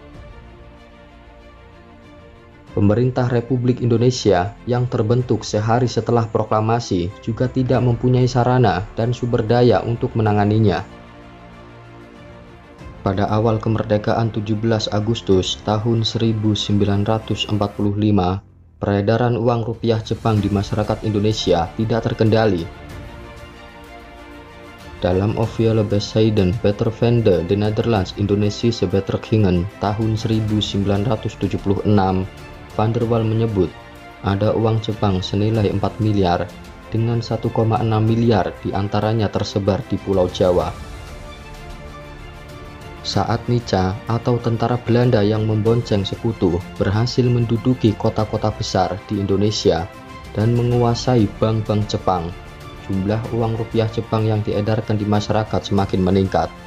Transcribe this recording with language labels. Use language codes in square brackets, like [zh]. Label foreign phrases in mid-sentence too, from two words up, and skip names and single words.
[id] Pemerintah Republik Indonesia yang terbentuk sehari setelah proklamasi juga tidak mempunyai sarana dan sumber daya untuk menanganinya. Pada awal kemerdekaan 17 Agustus tahun 1945, peredaran uang rupiah Jepang di masyarakat Indonesia tidak terkendali. Dalam Officiële Bescheiden Beter van de Nederlands Indonesische Betrekkingen tahun 1976, Van der Waal menyebut ada uang Jepang senilai 4 miliar dengan 1,6 miliar diantaranya tersebar di Pulau Jawa. Saat Nica atau tentara Belanda yang membonceng sekutu berhasil menduduki kota-kota besar di Indonesia dan menguasai bank-bank Jepang, jumlah uang rupiah Jepang yang diedarkan di masyarakat semakin meningkat.